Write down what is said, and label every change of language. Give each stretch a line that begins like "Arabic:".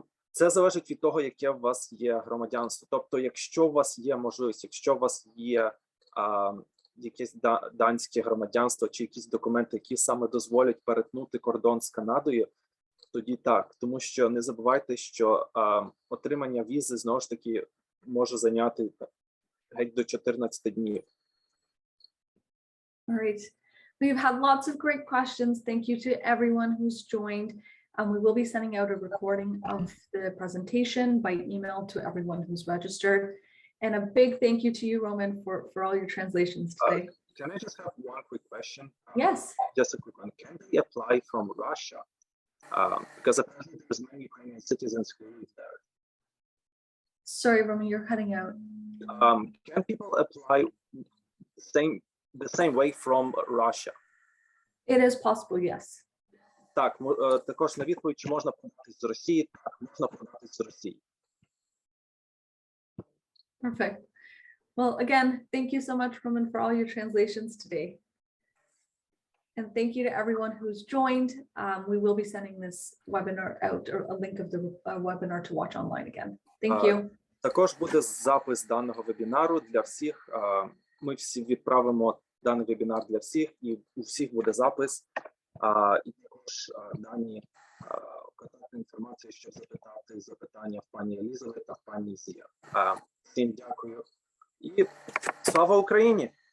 Ukrainian: Це залежить від того, яке у вас є громадянство. Тобто, якщо у вас є можливість, якщо у вас є якесь данське громадянство чи якісь документи, які саме дозволять перетнути кордон з Канадою, тоді так. Тому що не забувайте, що отримання візи, знову ж таки, може зайняти геть до 14 днів.
English: All right. We've had lots of great questions. Thank you to everyone who's joined. We will be sending out a recording of the presentation by email to everyone who's registered. And a big thank you to you, Roman, for all your translations today. Can I just have one quick question? Yes. Just a quick one. Can they apply from Russia? Because apparently there's many Ukrainian citizens who live there. Sorry, Roman, you're cutting out. Can people apply the same way from Russia? It is possible, yes.
Ukrainian: Так, також на відповідь, чи можна податись з Росії? Так, можна податись з Росії.
English: Perfect. Well, again, thank you so much, Roman, for all your translations today. And thank you to everyone who's joined. We will be sending this webinar out, or a link of the webinar to watch online again. Thank you.
Ukrainian: Також буде запис даного вебінару для всіх. Ми всі відправимо даний вебінар для всіх, і у всіх буде запис. І також дані контактна інформація, щоб запитати запитання в пані Елізавет та в пані Зія. Всім дякую. І слава Україні!